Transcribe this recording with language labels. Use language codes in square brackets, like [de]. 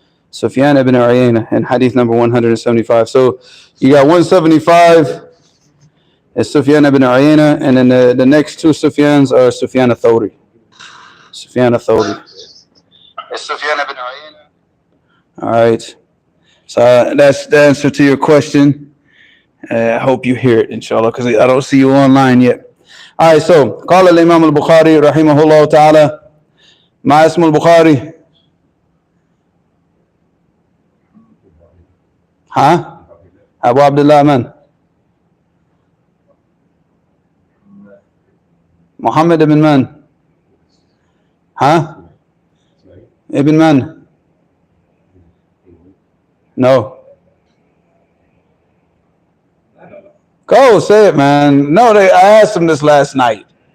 [en] Sufyan ibn Uyayna in hadith number 175. So you got 175 is Sufyan ibn Uyayna, and then the next two Sufyans are Sufyan al-Thawri. Sufyan al-Thawri. It's Sufyan ibn Uyayna. All right. So that's the answer to your question. I hope you hear it, inshallah, because I don't see you online yet. All right, so [ar] قال الإمام البخاري رحمه الله تعالى ما اسم البخاري؟ ها؟ أبو عبد الله من؟ محمد بن من؟ ها؟ ابن من؟ No. [en] Go, say it, man. No, I asked him this last night.